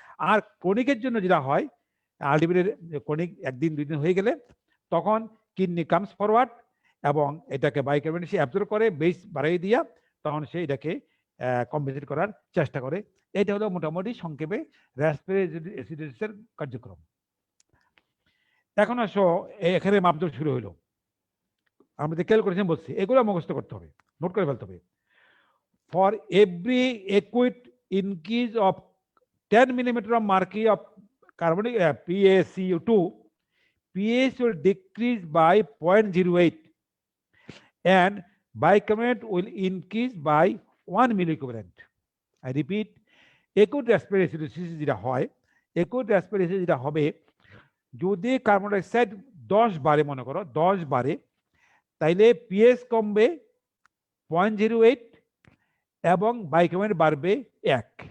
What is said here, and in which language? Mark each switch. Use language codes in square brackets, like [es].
[bn] আর ক্রনিকের জন্য যেটা হয়, আলটিমেটলি ক্রনিক 1 দিন 2 দিন হয়ে গেলে তখন কিডনি কামস ফরওয়ার্ড এবং এটাকে বাইকার্বনেট অ্যাবজর্ব করে, বেস বাড়িয়ে দিয়া তখন সে এটাকে কম্পেনসেট করার চেষ্টা করে। এটা হলো মোটামুটি সংক্ষেপে রেসপিরেটরি অ্যাসিডোসিসের কার্যক্রম। এখন আসো এখানে মাপদণ্ড শুরু হলো, আমরা যে ক্যালকুলেশন বলছি এগুলো মুখস্থ করতে হবে, নোট করে ফেলতে হবে। [en] For every acute increase অফ 10 millimetre of mercury of carbonic PaCO2, pH will decrease by 0.08 and bicarbonate will increase by 1 milliequivalent. [bn] I repeat, acute respiratory acidosis যেটা হয়, acute respiratory acidosis যেটা হবে যদি কার্বন ডাইঅক্সাইড 10 বারে, মনে করো 10 বারে, তাইলে পিএইচ কমবে 0.08 এবং বাইকার্বনেট বাড়বে 1।